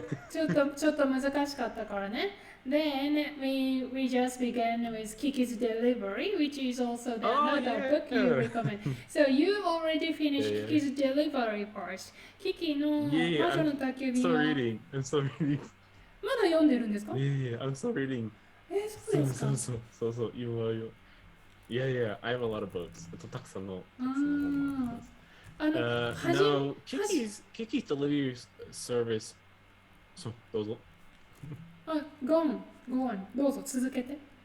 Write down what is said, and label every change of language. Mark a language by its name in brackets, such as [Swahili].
[Japanese] ちょっと難しかったからね。 [English] Then we just began with Kiki's Delivery, which is also another book you recommend. So you already finished Kiki's Delivery first. [Japanese] Kiki の魔女の宅急便は [English] I'm still reading. [Japanese] まだ読んでるんですか？ [English] Yeah, I'm still reading. [Japanese] そうですか？そう。 [English] Yeah, I have a lot of books. [Japanese] たくさんの本です。 [English] No, Kiki's Delivery Service. [Japanese] そう、どうぞ。 [English] go on, go on. [Japanese] どうぞ続けて。